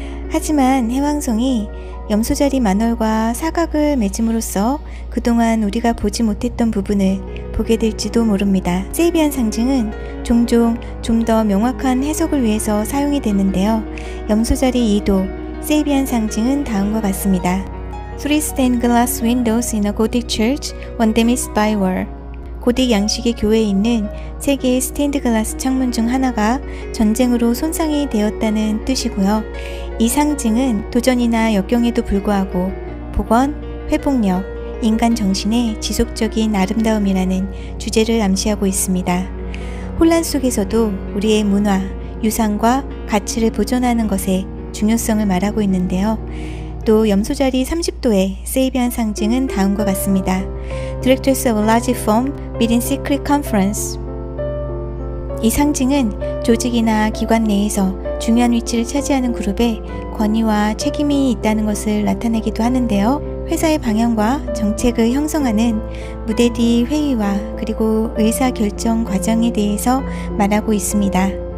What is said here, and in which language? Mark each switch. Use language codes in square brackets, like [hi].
[ko] 하지만 해왕성이 염소자리 만월과 사각을 맺음으로써 그동안 우리가 보지 못했던 부분을 보게 될지도 모릅니다. 세이비안 상징은 종종 좀 더 명확한 해석을 위해서 사용이 되는데요. 염소자리 2도 세이비안 상징은 다음과 같습니다. [en] Three stained glass windows in a Gothic church, one damaged by war. [ko] 고딕 양식의 교회에 있는 세 개의 스테인드 글라스 창문 중 하나가 전쟁으로 손상이 되었다는 뜻이고요. 이 상징은 도전이나 역경에도 불구하고 복원, 회복력, 인간 정신의 지속적인 아름다움이라는 주제를 암시하고 있습니다. 혼란 속에서도 우리의 문화, 유산과 가치를 보존하는 것의 중요성을 말하고 있는데요. 또 염소자리 30도의 세이비안 상징은 다음과 같습니다. [en] Directors of a large firm meeting secret conference. [ko] 이 상징은 조직이나 기관 내에서 중요한 위치를 차지하는 그룹에 권위와 책임이 있다는 것을 나타내기도 하는데요. 회사의 방향과 정책을 형성하는 무대 뒤 회의와 그리고 의사결정 과정에 대해서 말하고 있습니다.